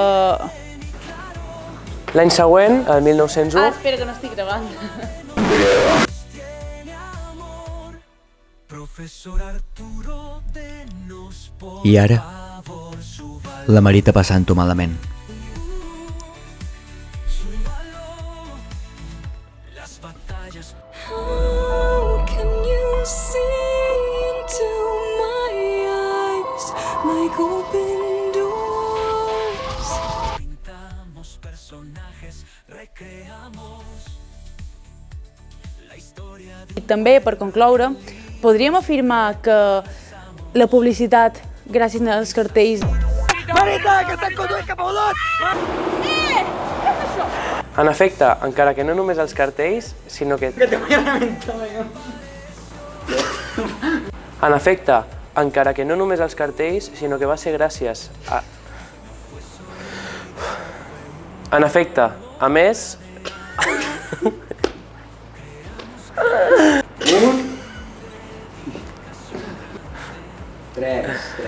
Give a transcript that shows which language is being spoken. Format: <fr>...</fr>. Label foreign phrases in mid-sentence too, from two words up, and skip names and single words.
<ca>L'any següent, el 1901... espera que no estic gravant. I ara, la Marita passant-ho malament.</ca> <en>How can you see into my eyes like open doors?</en> <es>Pintamos personajes, recreamos la historia de...</es> <ca>I també, per concloure, podríem afirmar que la publicitat, gràcies als cartells... Marita, que estan conduint cap a Olot! En efecte, encara que no només els cartells, sinó que...</ca> <es>Que te voy a reventar, venga.</es> <ca>En efecte, encara que no només els cartells, sinó que va ser gràcies a... En efecte, a més... Tres.</ca>